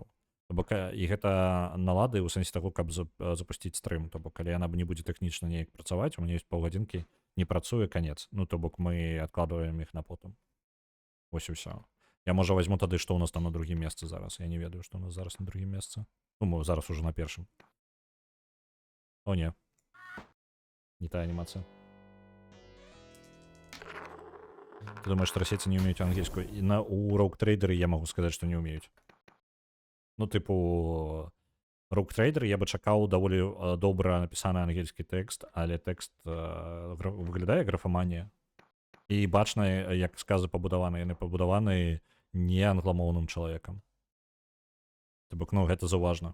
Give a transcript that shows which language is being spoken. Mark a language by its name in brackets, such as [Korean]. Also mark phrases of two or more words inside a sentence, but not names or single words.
[Belarusian] І гэта налады ў сэнсе таго, каб запусціць стрым. То бок, калі яна не будзе тэхнічна неяк працаваць, у мяне ёсць паўгадзінкі, не працуе, канец. Ну, то бок мы адкладваем іх на потым. Вось і ўсё. Я, можа, возьму тады, што ў нас там на другім месцы зараз. Я не ведаю, што ў нас зараз на другім месцы. Ну, зараз ужо на першым. О, не. [Russian] Не та анимация. Ты думаешь, что российцы не умеют английскую? И у роук-трейдеры я могу сказать, что не умеют. [Belarusian] Ну, типу, роук-трейдеры я бы чакаў даволі добра напісаны ангельскі тэкст, але тэкст выглядае графаманія. І бачна, як сказы пабудаваны. Яны пабудаваны не англамоўным чалавекам. Тыбок, ну, гэта заўважна.